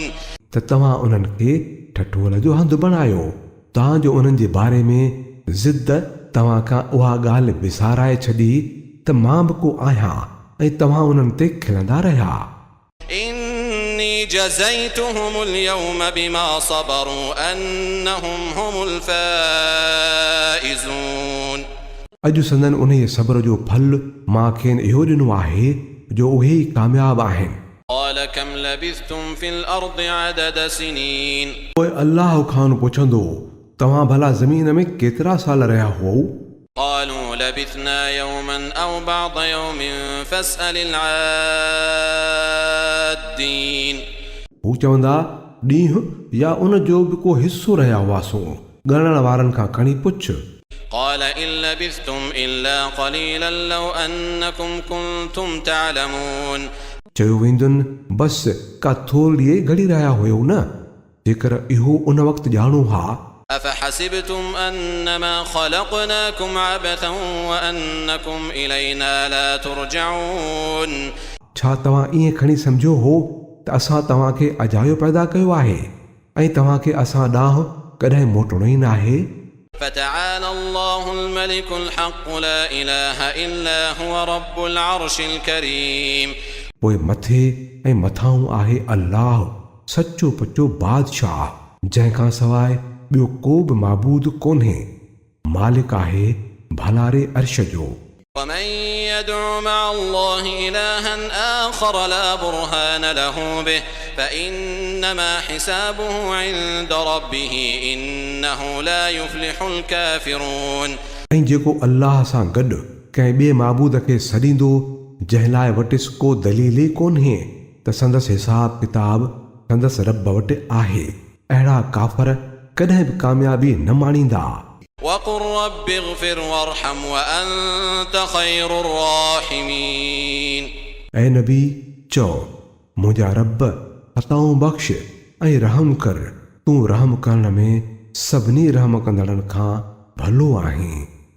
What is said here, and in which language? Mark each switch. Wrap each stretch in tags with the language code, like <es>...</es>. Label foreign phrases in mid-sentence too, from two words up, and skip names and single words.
<sd>त तव्हां उन्हनि खे ठठोल जो हंधु बणायो तव्हांजो उन्हनि जे बारे में ज़िद तव्हां खां उहा ॻाल्हि विसाराए छॾी त मां बि को आहियां ऐं तव्हां उन्हनि ते खिलंदा रहिया।</sd> <ar>إني جزيتهم اليوم بما صبروا أنهم هم الفائزون</ar> <sd>अॼु संदन उन सब्र जो फल मां खेनि इहो ॾिनो आहे जो उहे ई कामयाब आहिनि।</sd> <ar>قال كم لبثتم في الأرض عدد سنين</ar> <sd>पोइ अल्लाह खां पुछंदो तव्हां भला ज़मीन में केतिरा साल रहिया हो?</sd> <ar>قالوا لبثنا يوما أو بعض يوم فاسأل العادين</ar> <sd>हू चवंदा ॾींहुं या उन जो बि को हिसो रहिया हुआसूं, ॻणण वारनि खां खणी पुछ।</sd> <ar>قال إن لبثتم إلا قليلا لو أنكم كنتم تعلمون</ar> <sd>चयो वेंदुनि बसि का थोरी घड़ी रहिया हुयो न, जेकर इहो उन वक़्तु ॼाणो हा।</sd> <ar>أفحسبتم أنما خلقناكم عبثا وأنكم إلينا لا ترجعون</ar> <sd>छा तव्हां ईअं खणी सम्झो हो त असां तव्हांखे अजायो पैदा कयो आहे ऐं तव्हांखे असां ॾांहुं कॾहिं मोटणो ई न आहे?</sd> <ar>فتعالى الله الملك الحق لا إله إلا هو رب العرش الكريم</ar> <sd>पोइ मथे ऐं मथां आहे अल्लाह सचो पचो बादशाह, जंहिंखां सवाइ ॿियो को बि माबूद कोन्हे, मालिक आहे भलारे अर्श जो।</sd> <ar>ومن يدع مع الله إلها آخر لا برهان له به فإنما حسابه عند ربه إنه لا يفلح الكافرون</ar> <sd>ऐं जेको अल्लाह सां गॾु कंहिं ॿिए माबूद खे सॾींदो जंहिं लाइ वटिसि को दलील ई कोन्हे त संदसि हिसाब किताब संदसि रब वटि आहे, अहिड़ा काफ़र कॾहिं बि कामयाबी न माणींदा।</sd> <ar>وقل رب اغفر وارحم وأنت خير الراحمين</ar> <sd>ऐं नबी चओ मुंहिंजा रब अताऊं बख़्श ऐं रहम कर, तूं रहम करण में सभिनी रहम कंदड़नि खां भलो आहीं।</sd>